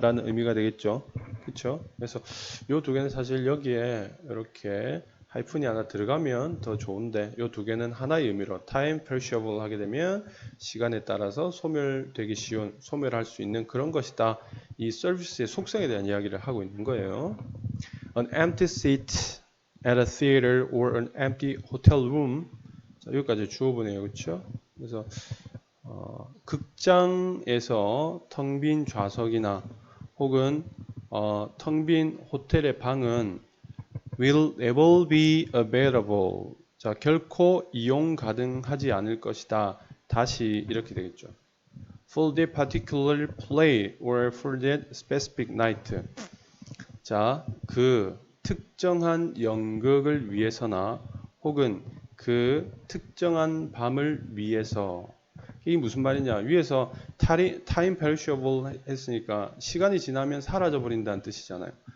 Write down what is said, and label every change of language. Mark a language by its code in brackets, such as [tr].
[ko] 라는 의미가 되겠죠. 그렇죠? 그래서 이 두 개는 사실 여기에 이렇게 하이픈이 하나 들어가면 더 좋은데 이 두 개는 하나의 의미로 time perishable 하게 되면 시간에 따라서 소멸되기 쉬운, 소멸할 수 있는 그런 것이다. 이 서비스의 속성에 대한 이야기를 하고 있는 거예요. [en] An empty seat at a theater or an empty hotel room. [ko] 자, 여기까지 주어보네요. 그렇죠? 그래서 극장에서 텅 빈 좌석이나 혹은 텅 빈 호텔의 방은 [en] will never be available. [ko] 자, 결코 이용 가능하지 않을 것이다. 다시 이렇게 되겠죠. [en] For that particular play or for that specific night. [ko] 자, 그 특정한 연극을 위해서나 혹은 그 특정한 밤을 위해서 이게 무슨 말이냐? 위에서 time perishable 했으니까 시간이 지나면 사라져 버린다는 뜻이잖아요.